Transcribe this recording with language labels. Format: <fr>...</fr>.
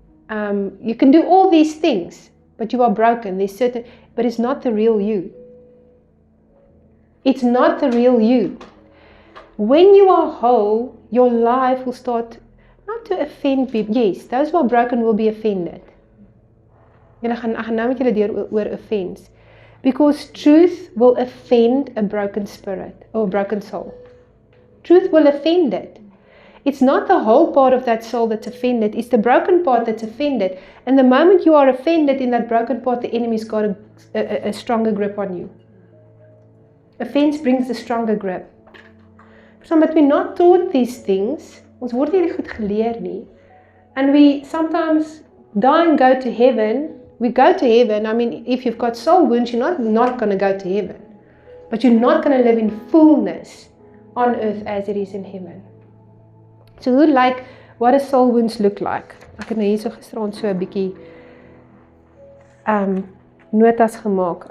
<en>You can do all these things, but you are broken. But it's not the real you. It's not the real you. When you are whole, your life will start not to offend people. Yes, those who are broken will be offended.</en> <af>Ek gaan nou met julle deur oor offense.</af> <en>Because truth will offend a broken spirit or a broken soul. Truth will offend it. It's not the whole part of that soul that's offended, it's the broken part that's offended. And the moment you are offended in that broken part, the enemy's got a stronger grip on you. Offense brings a stronger grip. But we're not taught these things.</en> <af>Ons word nie goed geleer nie.</af> <en>And we sometimes die and go to heaven. We go to heaven. I mean, if you've got soul wounds, you're not going to go to heaven. But you're not going to live in fullness on earth as it is in heaven. So what does soul wounds look like?</en> <af>Ek het nou hierso gisterand so 'n bietjie notas gemaak.</af>